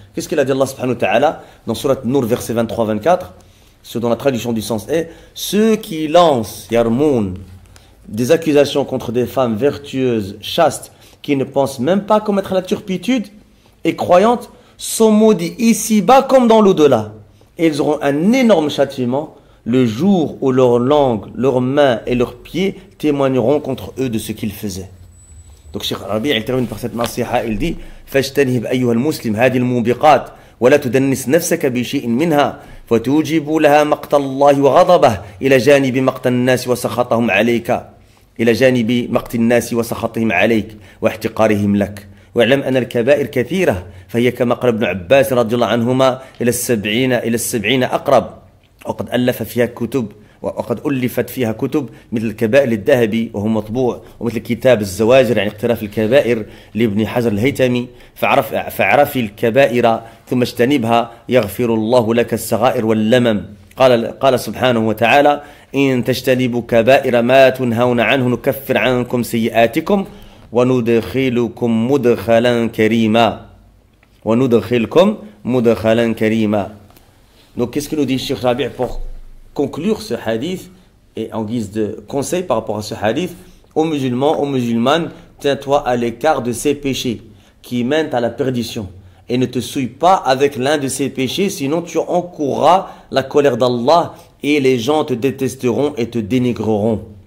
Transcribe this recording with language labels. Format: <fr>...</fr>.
<fr>Qu'est-ce qu'il a dit Allah subhanahu wa ta'ala dans Surat Nur verset 23-24, ce dont la traduction du sens est ceux qui lancent yarmoun des accusations contre des femmes vertueuses, chastes, qui ne pensent même pas commettre la turpitude et croyantes, sont maudits ici-bas comme dans l'au-delà. Et ils auront un énorme châtiment le jour où leur langue, leurs mains et leurs pieds témoigneront contre eux de ce qu'ils faisaient. Donc Cheikh Rabi' il termine par cette nasiha, il dit</fr> <ar>فاجتنب أيها المسلم هذه الموبقات ولا تدنس نفسك بشيء منها فتوجب لها مقت الله وغضبه إلى جانب مقت الناس وسخطهم عليك إلى جانب مقت الناس وسخطهم عليك واحتقارهم لك واعلم أن الكبائر كثيرة فهي كما قال ابن عباس رضي الله عنهما إلى السبعين أقرب وقد ألف فيها كتب وقد ألفت فيها كتب مثل الكبائر للذهبي وهو مطبوع، ومثل كتاب الزواجر يعني اقتراف الكبائر لابن حجر الهيثمي، فاعرفي الكبائر ثم اجتنبها يغفر الله لك الصغائر واللمم. قال سبحانه وتعالى: إن تجتنبوا كبائر ما تنهون عنه نكفر عنكم سيئاتكم وندخلكم مدخلا كريما. وندخلكم مدخلا كريما.</ar> <fr>Donc qu'est-ce que nous dit Cheikh Rabi' pour conclure ce hadith et en guise de conseil par rapport à ce hadith aux musulmans, aux musulmanes: tiens-toi à l'écart de ces péchés qui mènent à la perdition et ne te souille pas avec l'un de ces péchés, sinon tu encourras la colère d'Allah et les gens te détesteront et te dénigreront.</fr>